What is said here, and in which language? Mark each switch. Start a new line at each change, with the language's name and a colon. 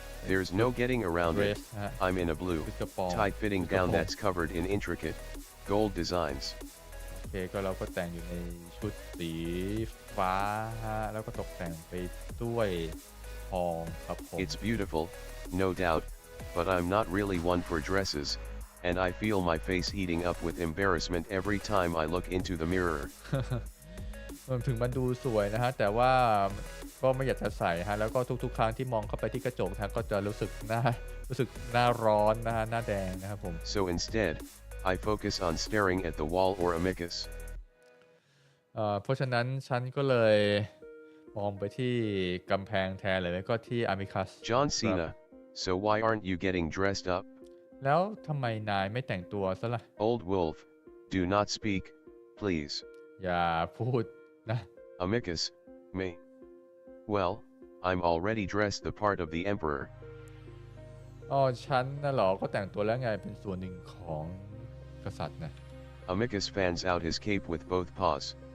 English: There's no getting around it. I'm in a blue, tight-fitting gown that's covered in intricate, gold designs.
Thai: โอเคก็เราก็แต่งอยู่ในชุดสีฟ้าแล้วก็ตกแต่งไปด้วยทองครับผม
English: It's beautiful, no doubt, but I'm not really one for dresses, and I feel my face heating up with embarrassment every time I look into the mirror.
Thai: ถึงมันดูสวยนะฮะแต่ว่าก็ไม่อยากจะใส่ฮะแล้วก็ทุกๆครั้งที่มองเข้าไปที่กระจกนะก็จะรู้สึกหน้าร้อนนะฮะหน้าแดงนะครับผม
English: So instead, I focus on staring at the wall or amicus.
Thai: เพราะฉะนั้นฉันก็เลยมองไปที่กำแพงแทนเลยแล้วก็ที่อามิคัส
English: John Cena, so why aren't you getting dressed up?
Thai: แล้วทำไมนายไม่แต่งตัวซะล่ะ
English: Old wolf, do not speak, please.
Thai: อย่าพูดนะ
English: Amicus, me. Well, I'm already dressed the part of the emperor.
Thai: ฉันน่ะเหรอก็แต่งตัวแล้วไงเป็นส่วนหนึ่งของกษัตริย์นะ
English: Amicus fans out his cape with both paws.